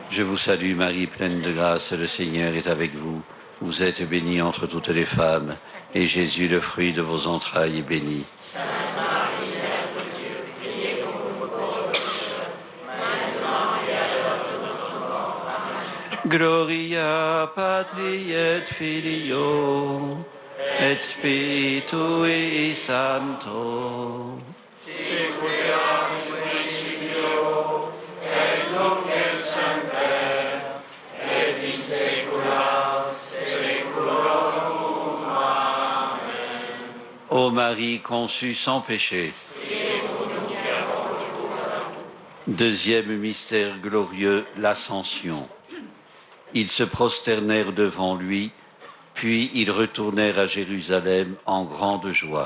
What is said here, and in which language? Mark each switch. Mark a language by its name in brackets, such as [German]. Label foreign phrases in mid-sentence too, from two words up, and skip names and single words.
[French] Je vous salue Marie, pleine de grâce, le Seigneur est avec vous. Vous êtes bénie entre toutes les femmes, et Jésus, le fruit de vos entrailles, est béni. Sainte Marie, Mère de Dieu, priez pour nous pauvres pécheurs, maintenant et à l'heure de notre mort. Amen. [Latin] Gloria Patri et Filio, et Spiritui Sancto. Sequiam in principio, et nunc et semper, et in saecula saeculorum. Amen. [French] Ô Marie conçue sans péché. Priez pour nous qui avons recours. Deuxième mystère glorieux, l'Ascension. Ils se prosternèrent devant lui, Puis ils retournèrent à Jérusalem en grande joie.